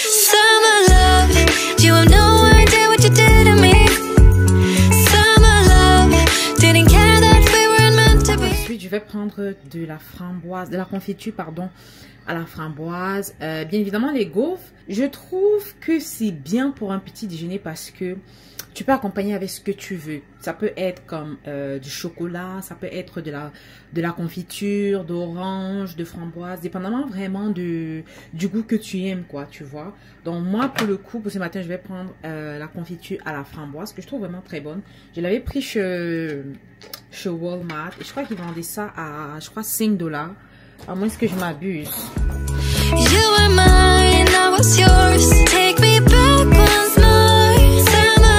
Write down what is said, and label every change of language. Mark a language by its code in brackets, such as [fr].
[en] Summer love, you have no idea what you did to me. Summer love, didn't care that we weren't meant to be. [fr] Ensuite, je vais prendre de la framboise, de la confiture, pardon, à la framboise. Bien évidemment, les gaufres, je trouve que c'est bien pour un petit déjeuner parce que tu peux accompagner avec ce que tu veux. Ça peut être comme du chocolat, ça peut être de la confiture, d'orange, de framboise, dépendamment vraiment du goût que tu aimes, quoi, tu vois. Donc moi, pour le coup, pour ce matin, je vais prendre la confiture à la framboise, que je trouve vraiment très bonne. Je l'avais pris chez Walmart et je crois qu'ils vendaient ça à, je crois, $5. À moins que je m'abuse. [en] You were mine, I was yours. Take me back once more.